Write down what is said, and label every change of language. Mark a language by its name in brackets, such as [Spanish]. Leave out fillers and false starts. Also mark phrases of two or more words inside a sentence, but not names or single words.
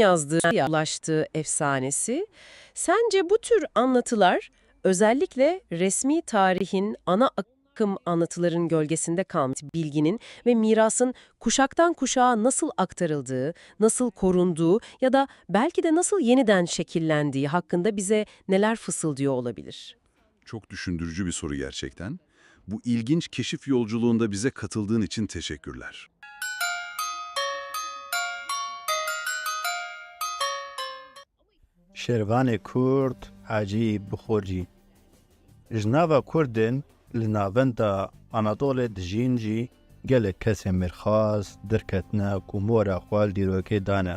[Turkish] Yazdığı, ulaştığı efsanesi. Sence bu tür anlatılar özellikle resmi tarihin ana akım anlatıların gölgesinde kalmış bilginin ve mirasın kuşaktan kuşağa nasıl aktarıldığı, nasıl korunduğu ya da belki de nasıl yeniden şekillendiği hakkında bize neler fısıldıyor olabilir? Çok düşündürücü bir soru gerçekten. Bu ilginç keşif yolculuğunda bize katıldığın için teşekkürler. [Kurdish] Şervanê Kurd Hacî Bixorcî. Ji nava Kurdên li navenda Anadolê dijîn jî gelek kesên mêrxas derketine ku mora xwal dîrokê dane.